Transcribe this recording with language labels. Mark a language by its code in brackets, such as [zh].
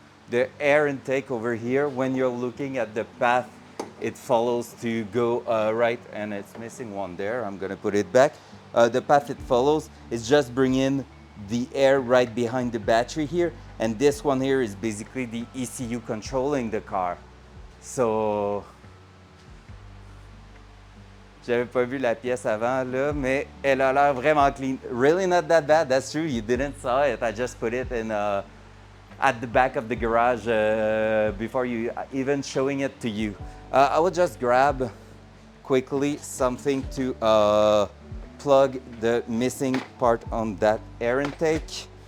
[en] The air intake over here, when you're looking at the path it follows to go right, and it's missing one there. I'm gonna put it back. The path it follows is just bringing the air right behind the battery here, and this one here is basically the ECU controlling the car. [fr] So, j'avais pas vu la pièce avant là, mais elle a l'air vraiment clean. [en] Really not that bad. That's true. You didn't saw it. I just put it in at the back of the garage before you even showing it to you. I will just grab quickly something to plug the missing part on that air intake.